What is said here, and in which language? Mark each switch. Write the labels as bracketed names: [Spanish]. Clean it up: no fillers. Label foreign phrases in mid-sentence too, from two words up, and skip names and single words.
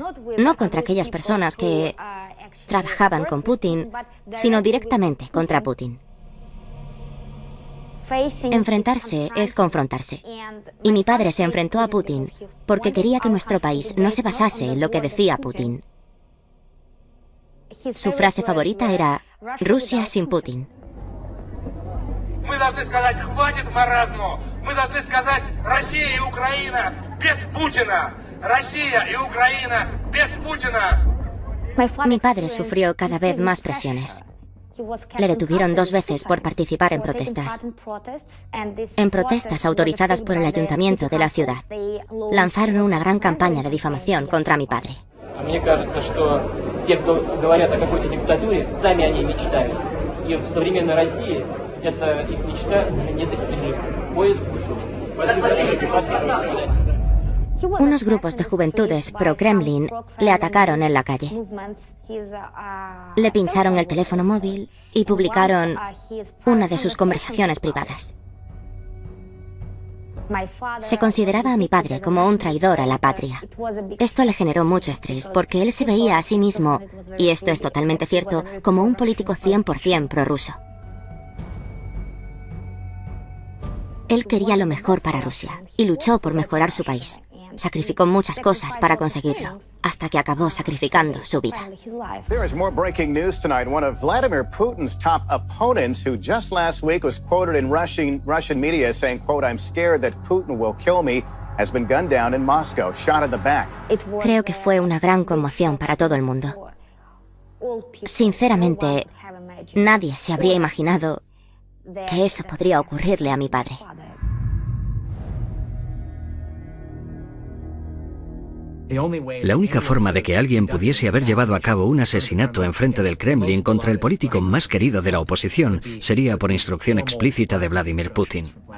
[Spanish] No contra aquellas personas que trabajaban con Putin, sino directamente contra Putin. Enfrentarse es confrontarse. Y mi padre se enfrentó a Putin porque quería que nuestro país no se basase en lo que decía Putin. Su frase favorita era Rusia sin Putin. [Russian] Мы должны сказать, хватит маразму. Мы должны сказать, Россия и Украина без Путина. Россия [Spanish] y Ucrania [Russian] без Putina. [Spanish] Mi padre sufrió cada vez más presiones. Le detuvieron 2 veces por participar en protestas. En protestas autorizadas por el ayuntamiento de la ciudad. Lanzaron una gran campaña de difamación contra mi padre. [Russian] Мне кажется, что те, кто говорят о какой-то диктатуре, сами о ней мечтают. И в современной России эта их мечта уже недостижима. Поезд ушел. [Spanish] Unos grupos de juventudes pro-Kremlin le atacaron en la calle. Le pincharon el teléfono móvil y publicaron una de sus conversaciones privadas. Se consideraba a mi padre como un traidor a la patria. Esto le generó mucho estrés porque él se veía a sí mismo, y esto es totalmente cierto, como un político 100% prorruso. Él quería lo mejor para Rusia y luchó por mejorar su país. Sacrificó muchas cosas para conseguirlo, hasta que acabó sacrificando su vida. [English] There is more breaking news tonight. One of Vladimir Putin's top opponents, who just last week was quoted in Russian media saying, quote, "I'm scared that Putin will kill me," has been gunned down in Moscow, shot in the back. [Spanish] Creo que fue una gran conmoción para todo el mundo. Sinceramente, nadie se habría imaginado que eso podría ocurrirle a mi padre. La única forma de que alguien pudiese haber llevado a cabo un asesinato enfrente del Kremlin contra el político más querido de la oposición sería por instrucción explícita de Vladimir Putin.